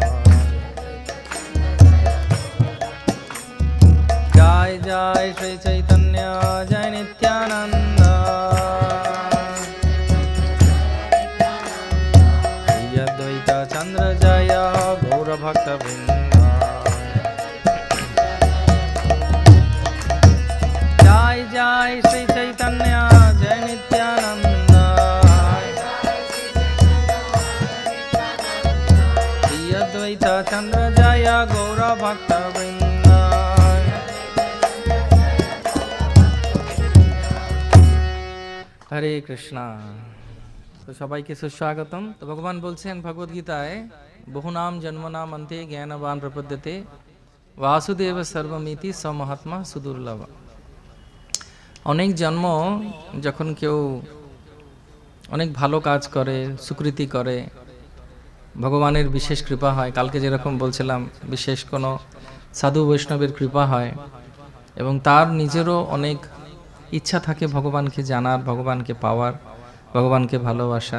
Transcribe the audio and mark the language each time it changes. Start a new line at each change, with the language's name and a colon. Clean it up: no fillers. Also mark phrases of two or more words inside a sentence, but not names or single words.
Sanskrit: जय जय श्री चैतन्य जय नित्यानंद श्री अद्वैत चंद्र जय गौर भक्त वृंद। जय जय श्री चैतन्य जय नित्यानंद श्री अद्वैत चंद्र जय गौर भक्त वृंद। हरे कृष्णा।
Bangla: তো সবাইকে সুস্বাগতম। তো ভগবান বলছেন ভগবদ গীতায়
Sanskrit: बहुनाम जन्मनाम अन्ते ज्ञानवान प्रपद्यते वासुदेव सर्वमिति स महात्मा सुदुर्लभ।
Bangla: অনেক জন্ম যখন কেউ অনেক ভালো কাজ করে সুকৃতি করে ভগবানের বিশেষ কৃপা হয়। কালকে যেরকম বলছিলাম বিশেষ কোনো সাধু বৈষ্ণবের কৃপা হয় এবং তার নিজেরও অনেক ইচ্ছা থাকে ভগবানকে জানার, ভগবানকে পাওয়ার, ভগবানকে ভালোবাসার।